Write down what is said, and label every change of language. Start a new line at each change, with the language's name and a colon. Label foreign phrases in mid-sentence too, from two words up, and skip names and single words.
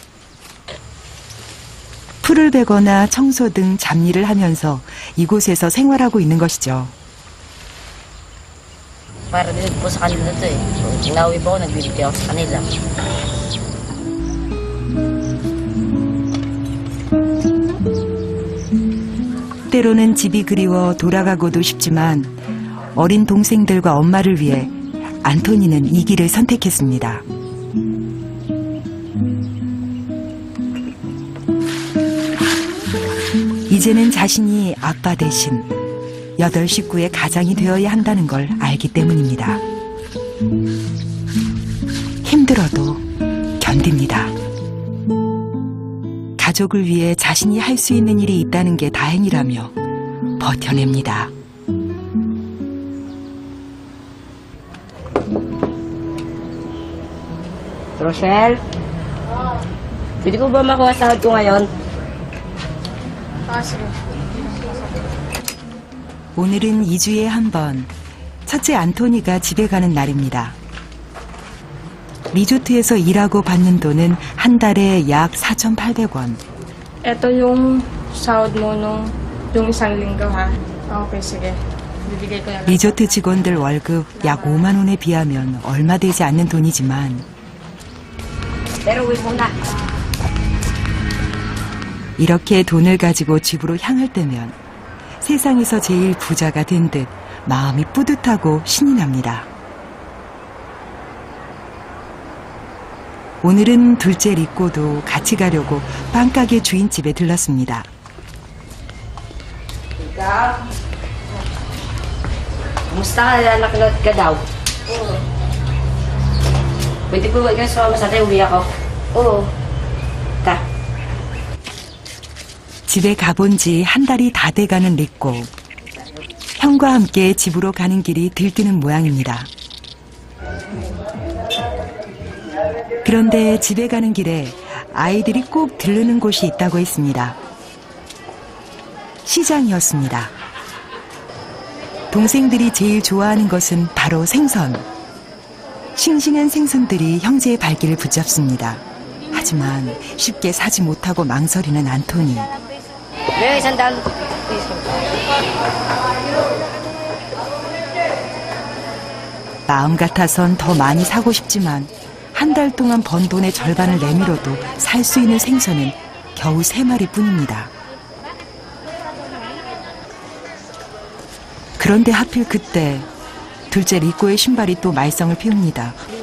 Korean: 풀을 베거나 청소 등 잡일을 하면서 이곳에서 생활하고 있는 것이죠.
Filipino: Para din po sa kanila to eh. So, inawi po ako, nagbibigay ako sa kanila.
Korean: 때로는 집이 그리워 돌아가고도 싶지만 어린 동생들과 엄마를 위해 안토니는 이 길을 선택했습니다. 이제는 자신이 아빠 대신 8 식구의 가장이 되어야 한다는 걸 알기 때문입니다. 힘들어도 견딥니다. 가족을 위해 자신이 할 수 있는 일이 있다는 게 다행이라며 버텨냅니다.
Filipino: Rochelle? Pwede ko ba makuha sahod ko ngayon? Kasi,
Korean: 오늘은 2주에 한 번 첫째 안토니가 집에 가는 날입니다. 리조트에서 일하고 받는 돈은 한 달에 약 4,800원.
Filipino: Ito yung sahod mo yung isang linggo, ha? Okay, sige. Bibigay ko na lang.
Korean: 리조트 직원들 월급 약 5만 원에 비하면 얼마 되지 않는 돈이지만
Filipino: Pero uwi muna.
Korean: 이렇게 돈을 가지고 집으로 향할 때면 세상에서 제일 부자가 된 듯 마음이 뿌듯하고 신이 납니다. 오늘은 둘째 리꼬도 같이 가려고 빵가게 주인집에 들렀습니다.
Filipino: Ikaw? Kumusta ka? Nakalot ka daw? Oo. Pwede po ba ikaw sumama sa atin? Uwi ako. Oo. Ta.
Korean: 집에 가본 지 한 달이 다 돼가는 리꼬. 형과 함께 집으로 가는 길이 들뜨는 모양입니다. 그런데 집에 가는 길에 아이들이 꼭 들르는 곳이 있다고 했습니다. 시장이었습니다. 동생들이 제일 좋아하는 것은 바로 생선. 싱싱한 생선들이 형제의 발길을 붙잡습니다. 하지만 쉽게 사지 못하고 망설이는 안토니.
Filipino: May isang daan.
Korean: 마음 같아선 더 많이 사고 싶지만 한 달 동안 번 돈의 절반을 내밀어도 살 수 있는 생선은 겨우 3마리뿐입니다. 그런데 하필 그때 둘째 리꼬의 신발이 또 말썽을 피웁니다.